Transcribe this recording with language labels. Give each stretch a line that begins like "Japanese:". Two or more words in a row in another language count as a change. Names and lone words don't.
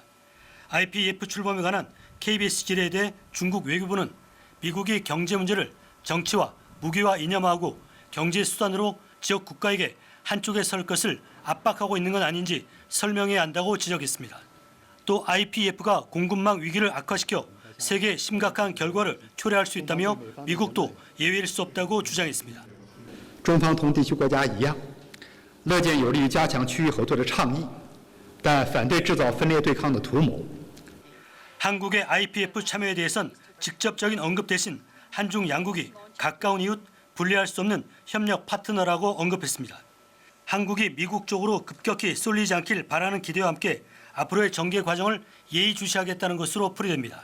Korean: IPEF 출범에 관한 KBS 질의에 대해 중국 외교부는 미국이 경제 문제를 정치와 무기화 이념화하고 경제 수단으로 지역 국가에게 한쪽에 설 것을 압박하고 있는 건 아닌지 설명해야 한다고 지적했습니다. 또 IPEF가 공급망 위기를 악화시켜 세계에 심각한 결과를 초래할 수 있다며 미국도 예외일 수 없다고 주장했습니다.
Chinese: 中方同地区国家一样，乐见有利于加强区域合作的倡议，但反对制造分裂对抗的图谋。
Korean: 한국의 IPEF 참여에 대해선 직접적인 언급 대신 한중 양국이 가까운 이웃, 분리할 수 없는 협력 파트너라고 언급했습니다. 한국이 미국 쪽으로 급격히 쏠리지 않길 바라는 기대와 함께 앞으로의 전개 과정을 예의주시하겠다는 것으로 풀이됩니다.